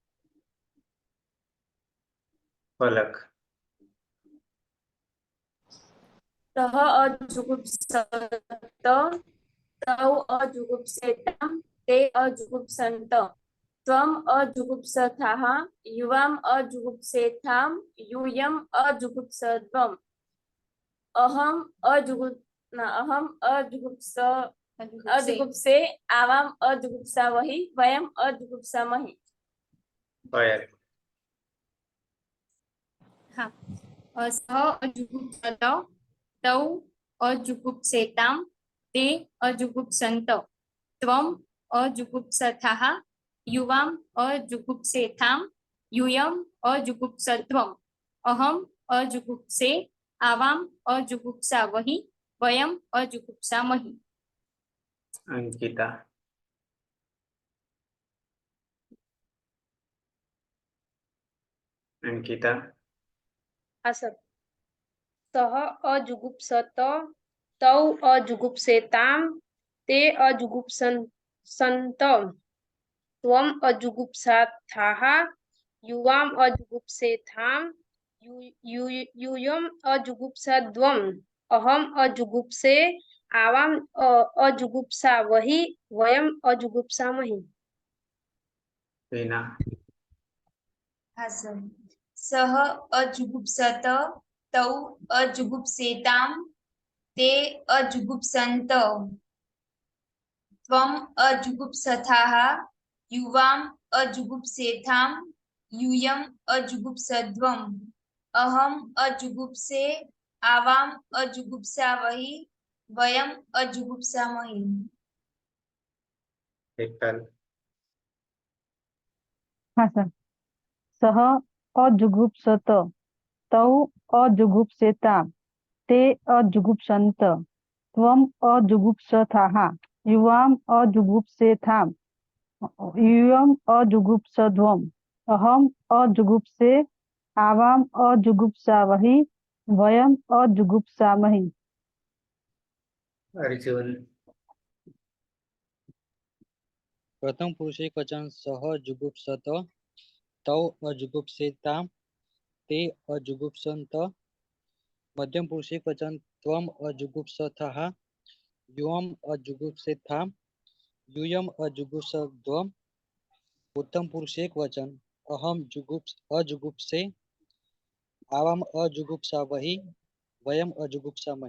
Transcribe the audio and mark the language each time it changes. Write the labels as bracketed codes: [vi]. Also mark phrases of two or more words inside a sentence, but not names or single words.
[sa] પલક. सह अजुगुप्सत तौ अजुगुप्सेतां ते अजुगुप्संत त्वम अजुगुप्सथाः युवाम अजुगुप्सेथां यूयम अजुगुप्सध्वम् अहम अजुगुप्से आवाम अजुगुप्सावहि वयम अजुगुप्सामहि. પાયલ. હા. सह अजुगुप्सत तौ अजुगुप्सेताम ते अजुगुप्संत त्वम अजुगुप्सथाः युवाम अजुगुप्सेथाम यूयम अजुगुप्सध्वम् अहम अजुगुप्से आवाम अजुगुप्सावहि वयम अजुगुप्सामहि. અંકિતા. અંકિતા. હા સર. सह अजुगुप्सत तौ अजुगुप्सेताम ते अजुगुप्संत त्वम अजुगुप्साथाः युवाम अजुगुप्सेथाम यूयम अजुगुप्सध्वम् अहम अजुगुप्से आवाम अजुगुप्सावहि वयम अजुगुप्सामहि. વિના. હા સર. सह अजुगुप्सत तौ अजुगुप्सेताम ते अजुगुप्संत त्वम अजुगुप्सथाः युवाम अजुगुप्सेथाम यूयम अजुगुप्सध्वम् अहम अजुगुप्से आवाम अजुगुप्सावहि वयम अजुगुप्सामहि. એકલ. [hi] हाँ सर. [sa] सह अजुगुप्सत तौ अजुगुप्सेतां ते अजुगुप्सन्त त्वम अजुगुप्सथाः युवाम अजुगुप्सेथाम यूयम अजुगुप्सध्वम् अहम अजुगुप्से आवाम अजुगुप्सावहि वयम अजुगुप्सामहि. અર્જુન. प्रथम पुरुष एकवचन सह जुगुप्सत तौ अजुगुप्सेताम ते अजुगुप्संत मध्यम पुरुष एक वचन त्वम अजुगुप्सथः युयम अजुगुप्सेथाम युयम अजुगुप्सद्वम उत्तम पुरुष एक वचन अहम अजुगुप्से आवाम अजुगुप्सावही वयम अजुगुप्सामही.